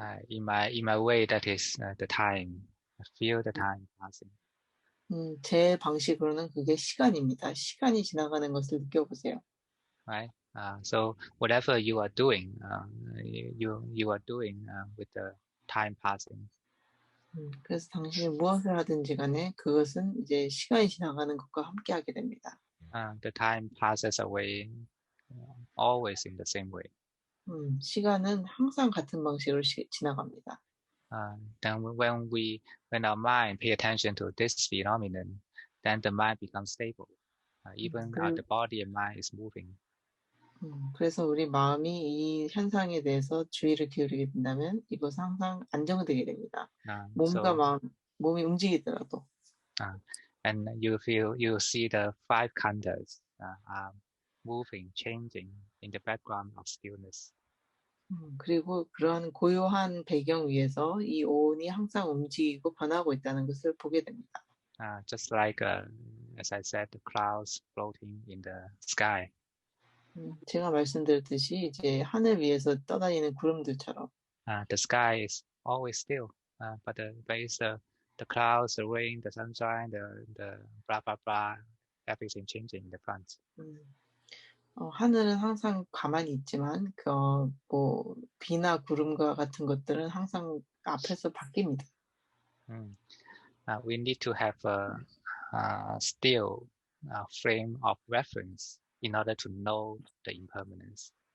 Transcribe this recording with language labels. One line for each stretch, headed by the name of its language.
English: In my way, that is the time. I feel the time passing.
Korean: 제 방식으로는 그게 시간입니다. 시간이 지나가는 것을 느껴보세요.
English: Right. So whatever you are doing, you are doing with the time passing.
Korean: 그래서 당신이 무엇을 하든지 간에 그것은 이제 시간이 지나가는 것과 함께 하게 됩니다.
English: The time passes away always in the same way.
Korean: 시간은 항상 같은 방식으로 지나갑니다.
English: Then when our mind pay attention to this phenomenon, then the mind becomes stable. Even the body and mind is moving.
Korean: 그래서 우리 마음이 이 현상에 대해서 주의를 기울이게 된다면 이것은 항상 안정되게 됩니다. 몸과 몸이 움직이더라도.
English: And you see the five khandhas moving, changing in the background of stillness.
Korean: 그리고 그런 고요한 배경 위에서 이 오온이 항상 움직이고 변하고 있다는 것을 보게 됩니다.
English: Just like, as I said, the clouds floating in the sky.
Korean: 제가 말씀드렸듯이 이제 하늘 위에서 떠다니는 구름들처럼.
English: The sky is always still, but there is the clouds, the rain, the sunshine, the blah blah blah, everything changing in the front.
Korean: 하늘은 항상 가만히 있지만 뭐 비나 구름과 같은 것들은 항상 앞에서 바뀝니다.
English: We need to have a still frame of reference in order to know the impermanence.